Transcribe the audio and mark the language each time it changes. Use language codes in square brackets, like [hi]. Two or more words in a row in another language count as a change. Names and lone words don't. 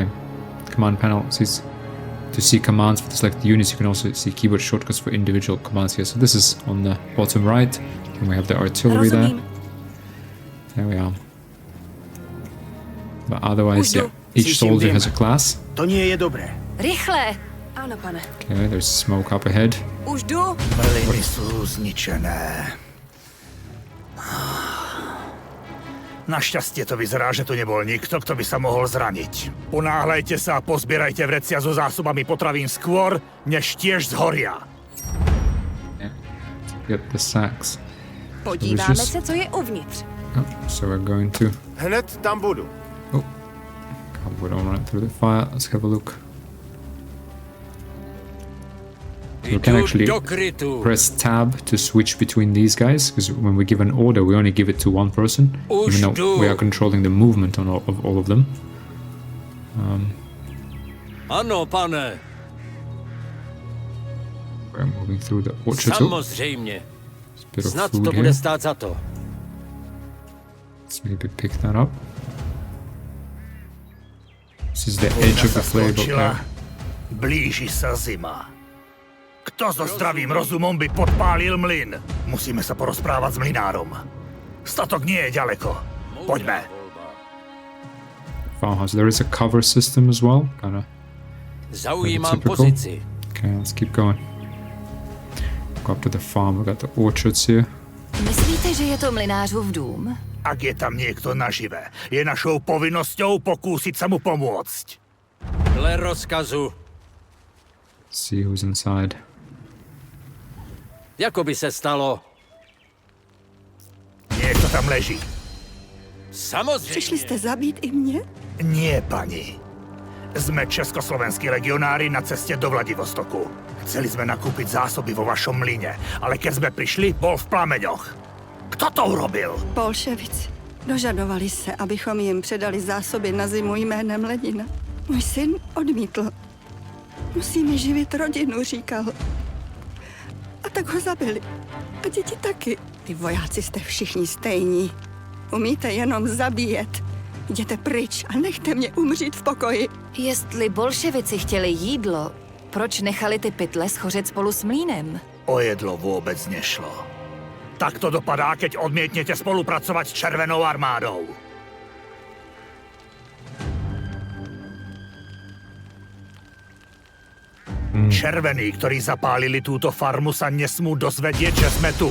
[en] Command panel sees to see commands for the selected units. You can also see keyboard shortcuts for individual commands here. So this is on the bottom right, and we have the artillery there. [cs] Rozumím. [en] There we are. But otherwise, [cs] Už [en] yeah, [cs] jdu. [en] each [cs] Cítím [en] soldier [sk] dym. [en] has a class. [sk] To nie je dobré. [cs] Rychle! Ano, pane. [en] Okay, there's smoke up ahead. [cs] Už jdu. [sk] Mlyny sú zničené. Našťastie to vyzerá, že tu nebol nikto, kto by sa mohol zraniť. Ponáhľajte sa a pozbierajte vrecia so zásobami potravín skôr, než tiež zhoria. [en] Yeah. Get the sacks. [cs] Podíváme [en] just- [cs] se, co je uvnitř. [en] Oh, so we're going to. [cs] Hned tam budu. [en] Oh, God, we don't run through the fire. Let's have a look. We can actually press tab to switch between these guys, because when we give an order, we only give it to one person, even though we are controlling the movement on all of them. [cs] Ano, pane, [en] We're moving through the orchard. Oh, [cs] samozřejmě. [en] bit of [cs] Snad [en] food [cs] to [en] here. [cs] bude stát za to. [en] Let's maybe pick that up. This is the edge of the flavor [cs] Skončila. [en] there. [sk] Blíži sa zima. Kto so zdravým rozumom by podpálil mlyn? Musíme sa porozprávať s mlynárom. Statok nie je ďaleko. Poďme. [en] Farmhouse. There is a cover system as well. Kinda. [sk] Zaujímám [en] Typical. [cs] pozici. [en] Okay, let's keep going. Go up to the farm. We got the orchards here. [cs] Myslíte, že je to mlynářův dům? [sk] Ak je tam niekto nažive, je našou povinnosťou pokúsiť sa mu pomôcť. [cs] Dle rozkazu. [en] See who's inside. [cs] Jako by se stalo. [sk] Niekto tam leží. [cs] Samozřejmě. Přišli jste zabít i mě? [sk] Nie, pani. Sme československí legionári na ceste do Vladivostoku. Chceli sme nakúpiť zásoby vo vašom mlyne, ale keď sme prišli, bol v plameňoch. Kto to urobil? Bolševici. [cs] Dožadovali se, abychom jim předali zásoby na zimu jménem Lenina. Můj syn odmítl. Musíme živit rodinu, říkal. A tak ho zabili. A děti taky. Ty vojáci jste všichni stejní. Umíte jenom zabíjet. Jděte pryč a nechte mě umřít v pokoji. Jestli bolševici chtěli jídlo, proč nechali ty pytle schořet spolu s mlýnem? [sk] O jedlo vôbec nešlo. Tak to dopadá, keď odmietnete spolupracovať s Červenou armádou. Červení, ktorí zapálili túto farmu, sa nesmú dozvedieť, že sme tu.